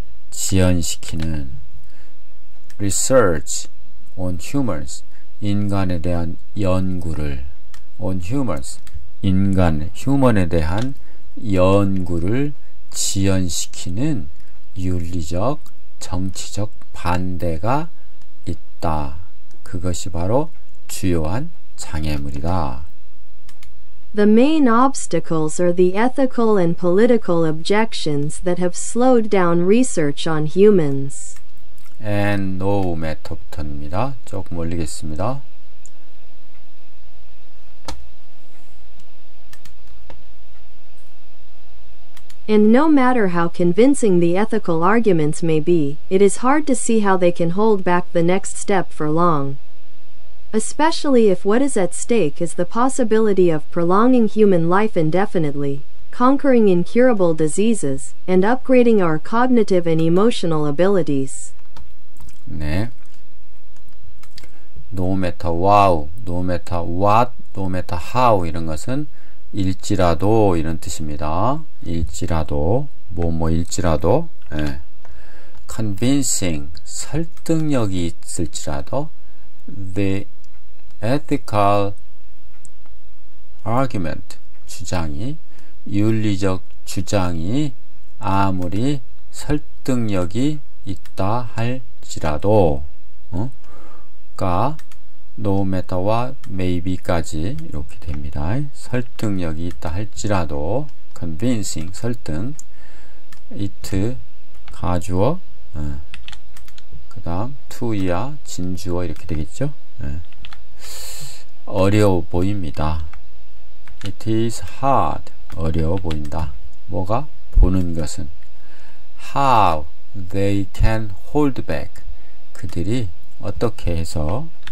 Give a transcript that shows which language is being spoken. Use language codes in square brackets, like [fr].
[ko] 지연시키는. [en] research on humans, [ko] 인간에 대한 연구를, [en] on humans, [ko] 휴먼에 대한 연구를 지연시키는 윤리적, 정치적 반대가 있다. 그것이 바로 주요한 장애물이다. [en] The main obstacles are the ethical and political objections that have slowed down research on humans. and no matter부터입니다. [ko] 조금 올리겠습니다. [en] And no matter how convincing the ethical arguments may be, it is hard to see how they can hold back the next step for long. Especially if what is at stake is the possibility of prolonging human life indefinitely, conquering incurable diseases, and upgrading our cognitive and emotional abilities. [ko] 네. [en] No matter wow, no matter what, no matter how [ko] 이런 것은 일지라도 이런 뜻입니다. 일지라도 뭐일지라도 예. convincing 설득력이 있을지라도 [en] the ethical argument [ko] 주장이 윤리적 주장이 아무리 설득력이 있다 할지라도 가 [en] no matter [ko] 와 maybe까지 이렇게 됩니다. 설득력이 있다 할지라도 convincing 설득 it 가주어 그 다음 to야 진주어 이렇게 되겠죠. 어려워 보입니다. [en] It is hard [ko] 어려워 보인다. 뭐가? 보는 것은 [en] how they can hold back [ko] 그들이 어떻게 해서